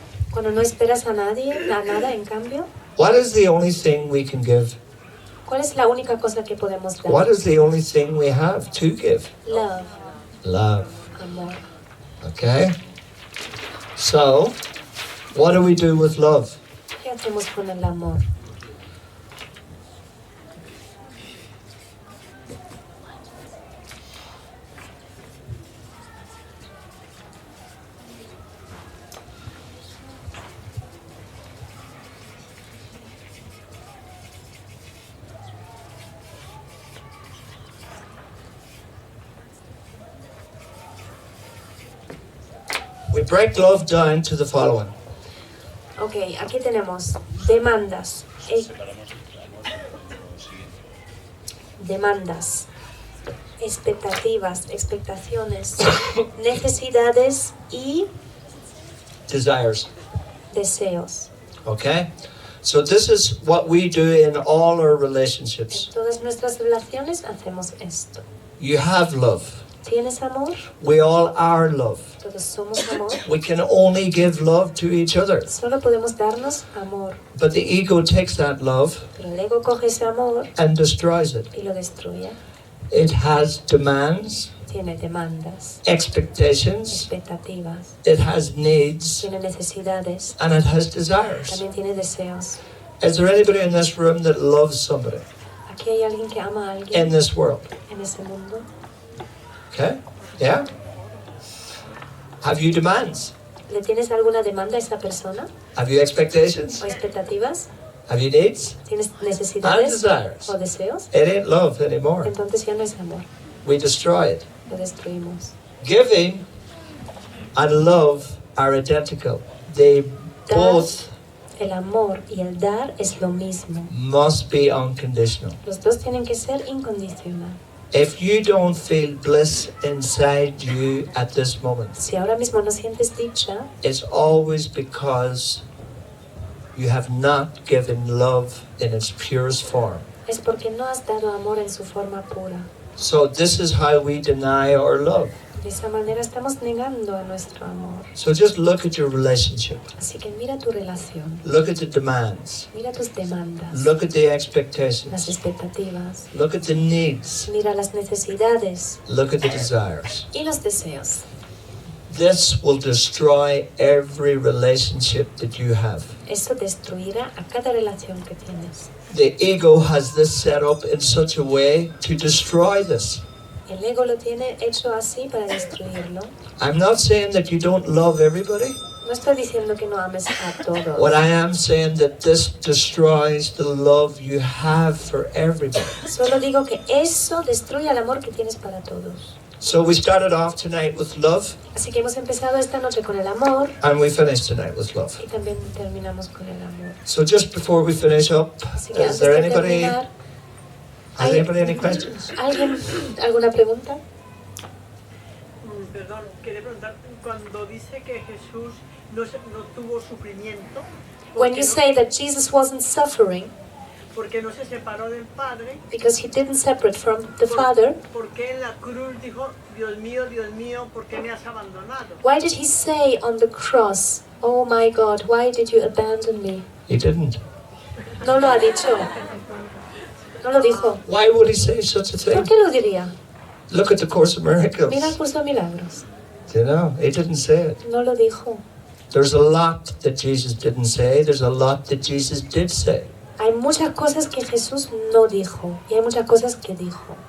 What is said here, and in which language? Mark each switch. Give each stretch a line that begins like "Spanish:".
Spanish: Cuando no esperas a nadie, a nada en cambio.
English: What is the only thing we can give?
Spanish: ¿Cuál es la única cosa que podemos dar?
English: What is the only thing we have to give? Love, Love.
Spanish: amor.
English: Okay? So, what do we do with love?
Spanish: ¿Qué hacemos con el amor?
English: We break love down to the following.
Spanish: Ok, aquí tenemos demandas. Separamos el amor de lo siguiente. Demandas, expectaciones, necesidades y
English: Desires.
Spanish: deseos.
English: Okay? So this is what we do in all our
Spanish: En
English: relationships.
Spanish: todas nuestras relaciones hacemos esto.
English: You have love.
Spanish: ¿Tienes amor?
English: We all are love.
Spanish: Todos somos amor.
English: We can only give love to each other.
Spanish: Solo podemos darnos amor.
English: But the ego takes that love
Spanish: Pero el ego coge ese amor
English: and destroys it.
Spanish: y lo destruye.
English: It has demands,
Spanish: Tiene demandas,
English: expectations,
Spanish: expectativas,
English: it has needs,
Spanish: tiene necesidades,
English: and it has desires.
Spanish: también tiene deseos.
English: Is there anybody in this room that loves somebody
Spanish: Aquí hay alguien que ama a
English: in
Spanish: alguien
English: this world?
Spanish: en ese mundo.
English: Okay? Yeah? Have you demands?
Spanish: ¿Le tienes alguna demanda a esa persona?
English: Have you expectations?
Spanish: ¿O expectativas?
English: Have you needs?
Spanish: ¿Tienes
English: And
Spanish: necesidades
English: desires.
Spanish: o deseos?
English: It ain't love anymore.
Spanish: Entonces ya no es amor,
English: We destroy it.
Spanish: lo destruimos.
English: Giving and love are identical. They both
Spanish: El amor y el dar es lo mismo.
English: must be unconditional.
Spanish: Los dos tienen que ser incondicional.
English: If you don't feel bliss inside you at this moment,
Spanish: Si ahora mismo no sientes dicha,
English: it's always because you have not given love in its purest form.
Spanish: es porque no has dado amor en su forma pura.
English: So this is how we deny our love.
Spanish: De esa manera estamos negando a nuestro amor.
English: So just look at your relationship.
Spanish: Así que mira tu relación,
English: Look at the demands.
Spanish: mira tus demandas,
English: Look at the
Spanish: las
English: expectations.
Spanish: expectativas,
English: Look at the needs.
Spanish: mira las necesidades
English: Look at the desires.
Spanish: y los deseos.
English: This will destroy every relationship that you have.
Spanish: Eso destruirá a cada relación que tienes.
English: The ego has this set up in such a way to destroy this.
Spanish: El ego lo tiene hecho así para destruirlo.
English: I'm not saying that you don't love everybody.
Spanish: No estoy diciendo que no ames a todos.
English: What I am saying that this destroys the love you have for everybody.
Spanish: Solo digo que eso destruye el amor que tienes para todos.
English: So we started off tonight with love,
Spanish: Así que hemos empezado esta noche con el amor
English: and we finished tonight with love.
Spanish: y también terminamos con el amor.
English: So just before we finish up,
Spanish: Así que
English: is
Spanish: antes
English: there
Spanish: de
English: anybody?
Spanish: terminar,
English: Has anybody any questions?
Spanish: ¿alguien alguna pregunta? Perdón, quería preguntar, cuando dice que Jesús no tuvo sufrimiento,
English: When you say that Jesus wasn't suffering
Spanish: porque no se separó del Padre,
English: because he didn't separate from the Father,
Spanish: porque en la cruz dijo, Dios mío, ¿por qué me has abandonado?
English: why did he say on the cross, "Oh my God, why did you abandon me"? He didn't.
Spanish: No lo ha dicho. No lo dijo.
English: Why would he say such a
Spanish: ¿Por
English: thing?
Spanish: qué lo diría?
English: Look at the Course of
Spanish: Mira el
English: Miracles.
Spanish: curso de milagros.
English: You know, he didn't say it.
Spanish: No lo dijo.
English: There's a lot that Jesus didn't say. There's a lot that Jesus did say.
Spanish: Hay muchas cosas que Jesús no dijo y hay muchas cosas que dijo.